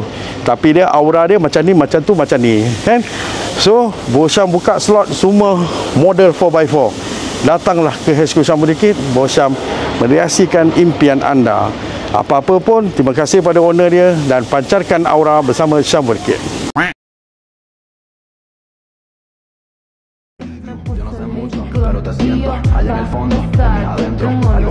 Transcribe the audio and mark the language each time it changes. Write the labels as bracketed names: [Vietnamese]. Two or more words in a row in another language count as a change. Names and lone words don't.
[Malay] Tapi dia aura dia macam ni, macam tu, macam ni kan. So Bos Syam buka slot semua model 4x4. Datanglah ke HQ Syam Rikit, Bos Syam meriasikan impian anda. Apa-apa pun, terima kasih pada owner dia dan pancarkan aura bersama Syam Rikit. [Spanish] Pero te siento allá en el fondo, de mí adentro.